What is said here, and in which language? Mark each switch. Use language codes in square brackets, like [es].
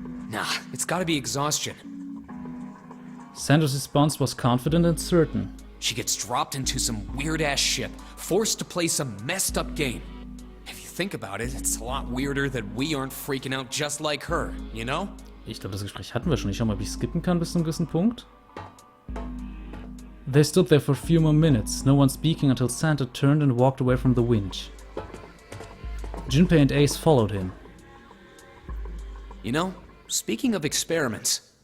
[en] Nah, it's gotta be exhaustion. Sandra's response was confident and certain. She gets dropped into some weird-ass ship, forced to play some messed-up game. If you think about it, it's a lot weirder that we aren't freaking out just like her, you know? [de] Ich glaube, das Gespräch hatten wir schon. Ich schau mal, ob ich skippen kann bis zu einem gewissen Punkt. [en] They stood there for a few more minutes, no one speaking until Santa turned and walked away from the winch. Junpei and Ace followed him. You know, speaking of experiments,